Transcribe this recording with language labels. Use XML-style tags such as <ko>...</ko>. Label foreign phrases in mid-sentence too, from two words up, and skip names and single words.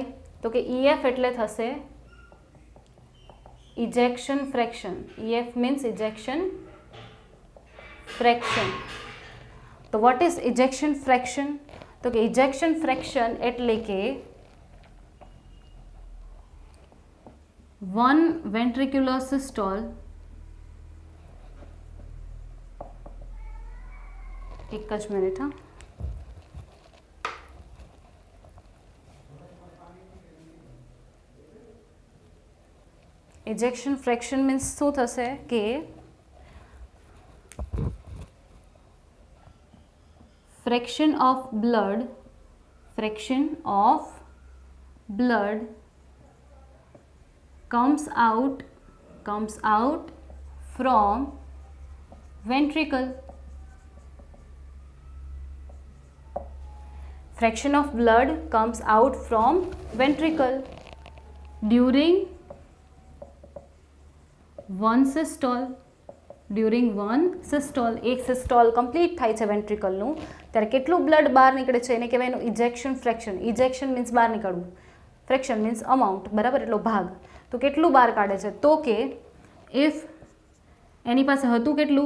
<gu>તો કે EF એટલે થશે</gu> <en>ejection fraction. EF means ejection fraction.</en> <gu>તો</gu> <en>what is ejection fraction?</en> <gu>તો કે</gu> <en>ejection fraction</en> <gu>એટલે કે 1</gu> <en>ventricular systole</en> <gu>એક જ મિનિટ.</gu> <en>હા, ejection fraction means</en> <gu>શું થશે કે</gu> <en>fraction of blood comes out from ventricle. Fraction of blood comes out from ventricle during one systole.</en> <gu>એક</gu> <en>systole complete</en> <gu>થાય છે વેન્ટ્રિકલનું, ત્યારે કેટલું બ્લડ બહાર નીકળે છે એને કહેવાય એનું</gu> <en>ejection fraction. ejection means</en> <gu>બહાર નીકળવું,</gu> <en>fraction means amount,</en> <gu>બરાબર, એટલો ભાગ. તો કેટલું બહાર કાઢે છે? તો કે ઇફ એની પાસે હતું કેટલું?</gu>